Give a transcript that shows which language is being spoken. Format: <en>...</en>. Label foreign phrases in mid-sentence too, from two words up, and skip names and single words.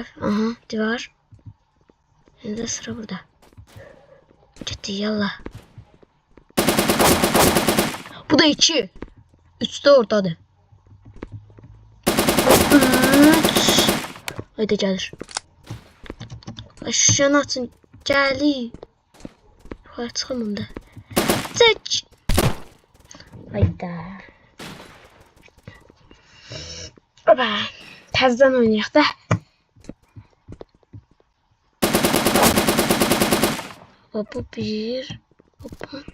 <tr>Aha divar. Şimdi sıra burada. Ciddi yallah. Bu da 2. 3 de oradadır. 3. Haydi gelir. Aşağı atın.</tr> <az>Gəlir. Yuxarı çıxamam da. Çək. Hayda. Oba. Təzədən oynayaq da. Bu bir. Hoppa.</az>